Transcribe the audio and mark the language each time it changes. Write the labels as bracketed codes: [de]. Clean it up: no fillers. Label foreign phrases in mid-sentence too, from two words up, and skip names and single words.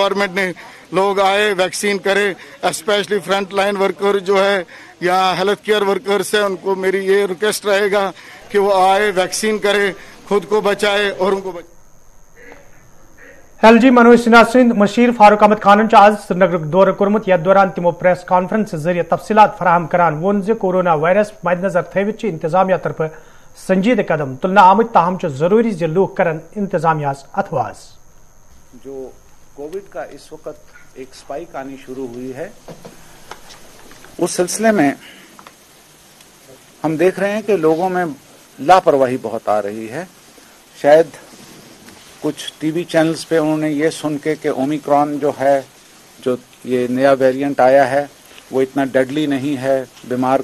[hi] गवर्नमेंट ने लोग आए वैक्सीन करे, स्पेशली [en] front line worker [hi] जो है यहाँ [en] health care workers [hi] है, उनको मेरी ये रिक्वेस्ट रहेगा कि वो आए वैक्सीन करे, खुद को बचाए और उनको बचाए। [ks] LG मनोज सिन्हा सिंध मशीर फारूक अहमद खान आज श्रीनगर दौर कोर्मुत। यथ दौरान तिमो [en] press conference [ks] जरिए तफसीलात फराहम करान वोन जे [en] corona virus [ks] मद्देनजर थवित इंतजामिया तरफ संजीद कदम तुलना आमद। ताहम जरूरी जे लूक करन इंतजामिया अथवाज। [hi] जो कोविड का इस वक्त एक स्पाइक आनी शुरू हुई है, उस सिलसिले में हम देख रहे हैं कि लोगों में लापरवाही बहुत आ रही है। शायद कुछ [en] TV channels [hi] पे उन्होंने ये सुन के कि ओमिक्रॉन जो है, जो ये नया वेरिएंट आया है, वो इतना डेडली नहीं है, बीमार